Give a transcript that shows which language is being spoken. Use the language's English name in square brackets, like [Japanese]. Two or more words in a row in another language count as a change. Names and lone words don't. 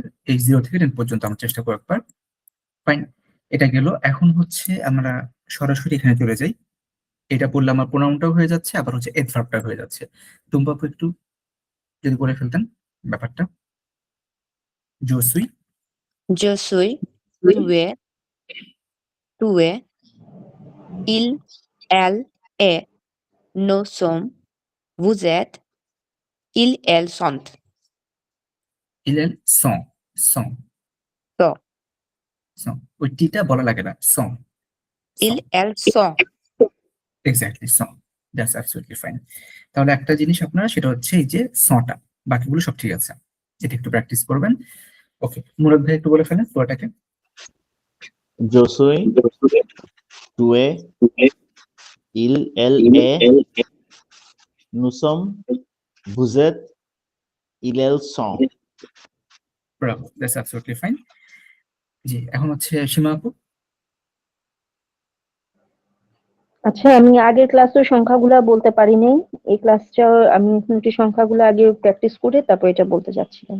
[Bangla] এই 0 থেকে 10 পর্যন্ত আমরা চেষ্টা করব একবার। ফাইন, এটা গেল। এখন হচ্ছে আমরা সরাসরি এখানে চলে যাই। এটা বললে আমার প্রোনাউনটাও হয়ে যাচ্ছে, আবার হচ্ছে এডভার্বটা হয়ে যাচ্ছে। টুম্পা আপু একটু যদি বলে ফেলতেন ব্যাপারটা। [French] je suis. Je suis, tu es, il, elle est, nous sommes, vous êtes, ils, elles sont. elles sont, sont, [Bangla] So, সং, ওই টিটা বলা লাগে না, সং, সং। [French] ils, elles sont. [Bangla] এক্স্যাক্টলি, সং। [English] that's absolutely fine. [Bangla] তাহলে একটা জিনিস আপনারা, সেটা হচ্ছে এই যে সটা, বাকিগুলো সব ঠিক আছে, এটা একটু প্র্যাকটিস করবেন। ওকে, মুরাদ ভাই একটু বলে ফেলেন পুরোটাকে। [Spanish] Yo soy, [French] tu es, il, elle est, nous sommes, vous êtes, ils, elles sont. [Bangla] ব্রাভো, [English] that's absolutely fine. [Bangla] জি, এখন হচ্ছে সীমা আপু। আচ্ছা, আমি আগের ক্লাসের সংখ্যাগুলা বলতে পারি নাই। এই ক্লাসটা আমি একটু সংখ্যাগুলো আগে প্র্যাকটিস করে তারপর এটা বলতে চাচ্ছিলাম।